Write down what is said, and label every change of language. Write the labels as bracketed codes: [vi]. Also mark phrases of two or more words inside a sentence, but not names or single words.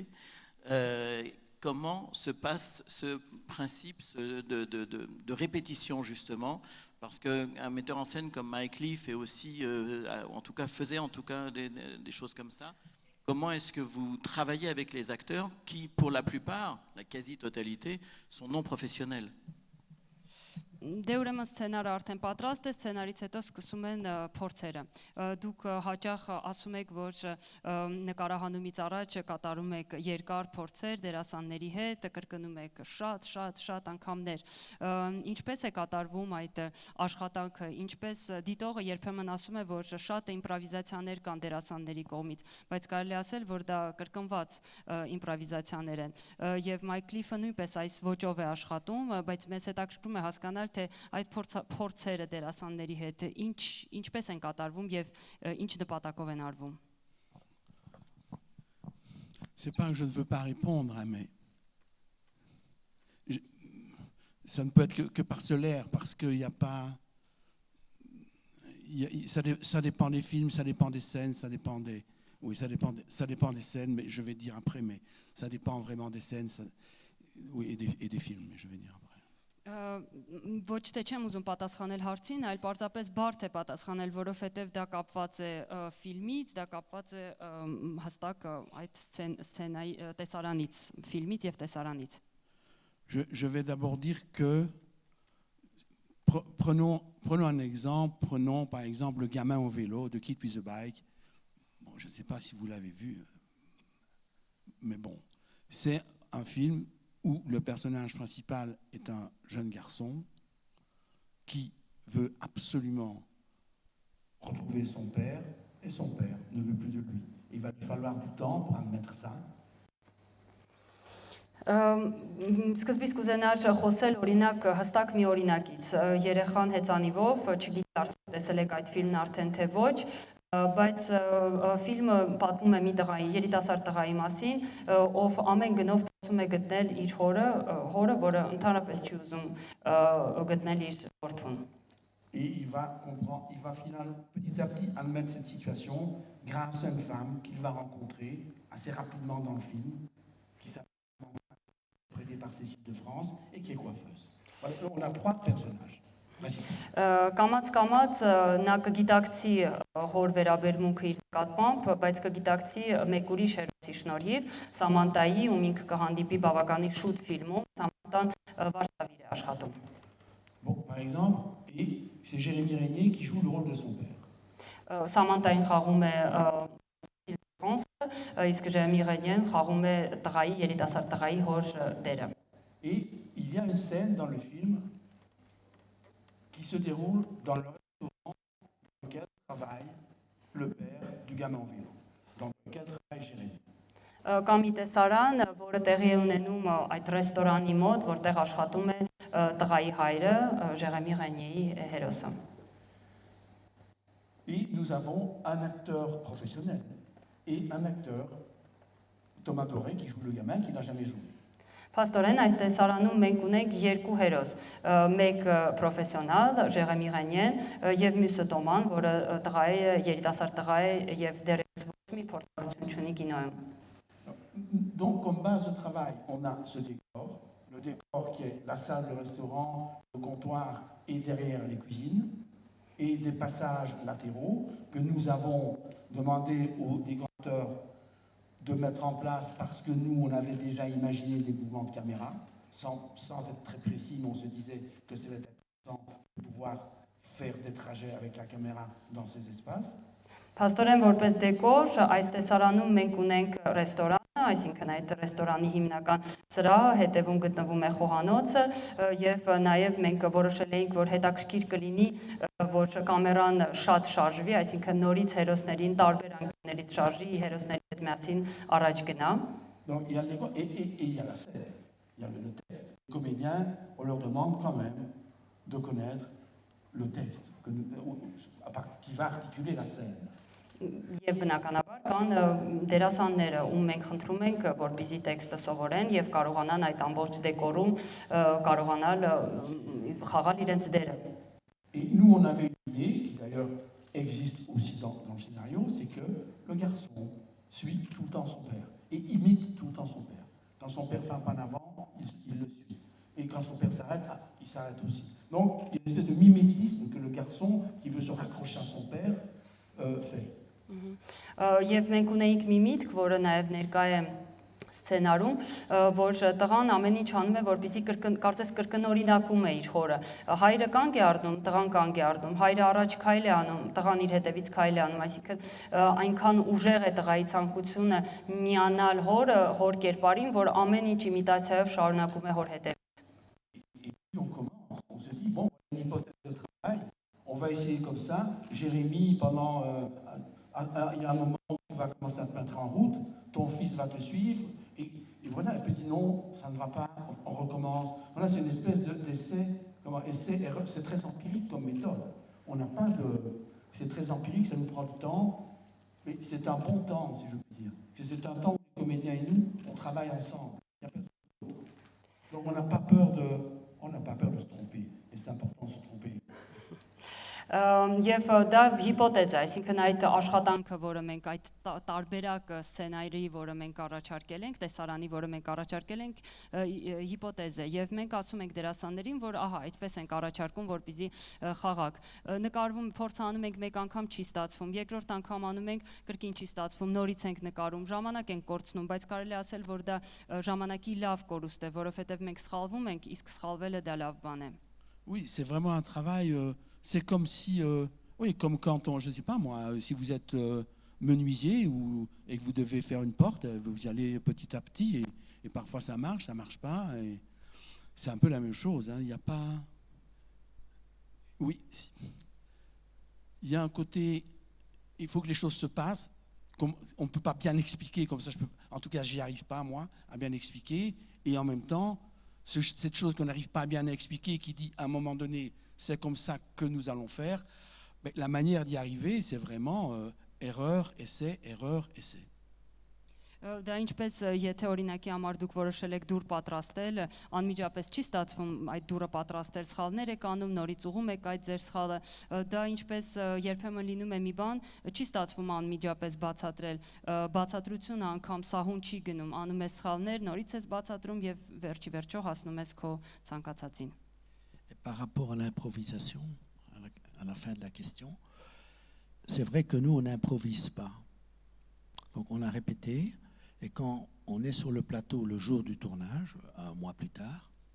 [fr] Comment se passe ce principe de répétition, justement? Parce qu'un metteur en scène comme Mike Leigh fait aussi, faisait en tout cas des choses comme ça. Comment est-ce que vous travaillez avec les acteurs qui, pour la plupart, la quasi-totalité, sont non professionnels? [hy] Դե ուրեմն սցենարը արդեն պատրաստ է, սցենարից հետո սկսում են փորձերը։ Դուք հաճախ ասում եք, որ նկարահանումից առաջ կատարում եք երկար փորձեր դերասանների հետ, կրկնում եք շատ անգամներ։ Ինչպես է կատարվում այդ աշխատանքը, ինչպես դիտողը երբեմն ասում է, որ շատ իմպրովիզացիաներ կան դերասանների կողմից, բայց կարելի ասել, որ դա կրկնված իմպրովիզացիաներ են։ Եվ Մայք Լիֆը նույնպես այս ոճով է աշխատում, բայց մեզ հետաքրքրում է հասկանալ թե այդ փորձերը դերասանների հետ ինչպես են կատարվում եւ ինչ նպատակով են արվում։ [fr] C'est pas que je ne veux pas répondre, hein, mais ça ne peut être que parcellaire, parce qu'il n'y a pas... ça dépend des films, ça dépend des scènes, ça dépend des... Oui, ça dépend des scènes, mais je vais dire après, mais ça dépend vraiment des scènes, oui, et des films, je vais dire après. [hy] Ոչ թե չեմ ուզում պատասխանել հարցին, այլ պարզապես բարդ է պատասխանել, որովհետև դա կապված է ֆիլմից, դա կապված է հստակ այդ սցենայի տեսարանից, ֆիլմից եւ տեսարանից։ [fr] Je vais d'abord dire que prenons un exemple, prenons par exemple Le gamin au vélo de Kid with a Bike. Bon, je ne sais pas si vous l'avez vu, mais bon, c'est un film où le personnage principal est un jeune garçon qui veut absolument retrouver son père, et son père ne veut plus de lui. Il va lui falloir du temps pour admettre ça. [hy] Սկզբից կուզենար խոսել օրինակ հստակ մի օրինակից։ Երեխան հեծանիվով, չգիտի արդյոք տեսել եք այդ ֆիլմն արդեն թե ոչ, բայց ֆիլմը պատմում է մի տղայի, երիտասարդ տղայի մասին, ով ամեն գնով փորձում է գտնել իր հորը, որը ընդհանրապես չի ուզում գտնել իր որդուն։ [fr] Et il va finalement petit à petit admettre cette situation grâce à une femme qu'il va rencontrer assez rapidement dans le film, qui s'appelle prêtée par Cécile de France et qui est coiffeuse. Voilà, on a trois personnages. [hy] Կամաց նա կգիտակցի հոր վերաբերմունքը իր նկատմամբ, բայց կգիտակցի մեկ ուրիշ հերոսի շնորհիվ, Սամանտայի, ում ինքը կհանդիպի բավականին շուտ ֆիլմում, Սամանտան վարսավիր է աշխատում։ [fr] Bon, par exemple, et c'est Jérémy Régnier qui joue le rôle de son père. [hy] Սամանտային խաղում է Ֆրանսը, իսկ Jérémy Régnier խաղում է տղայի, երիտասարդ տղայի հոր դերը։ [fr] Et il y a une scène dans le film qui se déroule dans le restaurant dans lequel travaille le père du gamin en vélo, dans lequel travaille Jérémy. [hy] Կամ մի տեսարան, որը տեղի է ունենում այդ ռեստորանի մոտ, որտեղ աշխատում է տղայի հայրը, Jérémy Régnier-ի հերոսը։ [fr] Et nous avons un acteur professionnel et un acteur, Thomas Doré, qui joue le gamin, qui n'a jamais joué. [hy] Փաստորեն այս տեսարանում մենք ունենք երկու հերոս, մեկ պրոֆեսիոնալ Jérémy Régnier եւ մյուսը Տոման, որը տղա է, երիտասարդ տղա է եւ դեռևս ոչ մի փորձառություն չունի կինոյում։ [fr] Donc, comme base de travail, on a ce décor, le décor qui est la salle de restaurant, le comptoir et derrière les cuisines, et des passages latéraux que nous avons demandé aux décorateurs de mettre en place parce que nous, on avait déjà imaginé des mouvements de caméra, sans être très précis, mais on se disait que c'était intéressant de pouvoir faire des trajets avec la caméra dans ces espaces. [hy] Փաստորեն որպես դեկոր այս տեսարանում մենք ունենք ռեստորանը, այսինքն այդ ռեստորանի հիմնական սրահը, հետևում գտնվում է խոհանոցը եւ նաեւ մենք որոշել էինք, որ հետաքրքիր կլինի, որ կամերան շատ շարժվի, այսինքն նորից հերոսներին տարբեր անկյուններից շարժի, հերոսների հետ միասին առաջ գնա։ [fr] Donc il y a le décor et il y a la scène, il y a le texte. Les comédiens, on leur demande quand même de connaître le texte qui va articuler la scène. [hy] Եվ բնականաբար կան դերասանները, ում մենք խնդրում ենք, որպեսզի տեքստը սովորեն եւ կարողանան այդ ամբողջ դեկորում կարողանալ խաղալ իրենց դերը։ [fr] Et nous, on avait une idée, qui d'ailleurs existe aussi dans le scénario, c'est que le garçon suit tout le temps son père et imite tout le temps son père. Quand son père fait un pas en avant, il le suit. Et quand son père s'arrête, il s'arrête aussi. Donc, il y a une espèce de mimétisme que le garçon qui veut se raccrocher à son père fait. [hy] Եվ մենք ունեինք մի միտք, որը նաև ներկա է սցենարում, որ տղան ամեն ինչ անում է, որպեսզի կարծես կրկնօրինակում է իր հորը։ Հայրը կանգ է առնում, տղան կանգ է առնում, հայրը առաջ քայլ է անում, տղան իր հետևից քայլ է անում, այսինքն այնքան ուժեղ է տղայի ցանկությունը միանալ հոր կերպարին, որ ամեն ինչ իմիտացիայով շարունակում է հոր հետևից։ [fr] Et puis on commence, on se dit, bon, une hypothèse de travail, on va essayer comme ça. Jérémy, il y a un moment où tu vas commencer à te mettre en route, ton fils va te suivre, et voilà, et puis dit non, ça ne va pas, on recommence. Voilà, c'est une espèce d'essai, essai-erreur, c'est très empirique comme méthode. On n'a pas de... C'est très empirique, ça nous prend du temps, mais c'est un bon temps, si je peux dire. C'est un temps où les comédiens et nous, on travaille ensemble. Il n'y a personne d'autre. Donc on n'a pas peur de se tromper, et c'est important de se tromper. [hy] Եվ դա հիպոթեզ է, այսինքն այդ աշխատանքը, որը մենք այդ տարբերակ սցենարի, որը մենք առաջարկել ենք, տեսարանի, որը մենք առաջարկել ենք, հիպոթեզ է, եւ մենք ասում ենք դերասաններին, որ ահա, այդպես ենք առաջարկում, որպեսզի խաղակ։ Նկարվում փորձանում ենք մեկ անգամ չի ստացվում, երկրորդ անգամ անում ենք, կրկին չի ստացվում, նորից ենք նկարում, ժամանակ ենք կորցնում, բայց կարելի է ասել, որ դա ժամանակի լավ կորուստ է, որովհետեւ մենք սխալվում ենք, իսկ սխալվելը դա լավ բան է։ [fr] Oui, c'est vraiment un travail... C'est comme si, oui, comme quand on, je ne sais pas moi, si vous êtes menuisier et que vous devez faire une porte, vous y allez petit à petit et parfois ça marche pas. Et c'est un peu la même chose. Hein, il n'y a pas, oui, il y a un côté, il faut que les choses se passent. On ne peut pas bien expliquer comme ça. En tout cas, j'y arrive pas moi à bien expliquer. Et en même temps, cette chose qu'on n'arrive pas à bien expliquer, qui dit à un moment donné, c'est comme ça que nous allons faire. Mais la manière d'y arriver, c'est vraiment erreur, essai, erreur, essai. [hy] Դա ինչպես եթե օրինակի համար դուք որոշել եք դուր պատրաստել, անմիջապես չի ստացվում այդ դուրը պատրաստել, սխալներ եք անում, նորից ուղում եք այդ ձեր սխալը, դա ինչպես երբեմն լինում է մի բան, չի ստացվում անմիջապես բացատրել, բացատրությունը անգամ սահուն չի գնում, անում ես սխալներ, նորից ես բացատրում եւ վերջի վերջո հասնում ես քո ցանկացածին։ [fr] Par rapport à l'improvisation, à la fin de la question, c'est vrai que nous, on n'improvise pas. Donc on a répété, et quand on est sur le plateau le jour du tournage, un mois plus tard,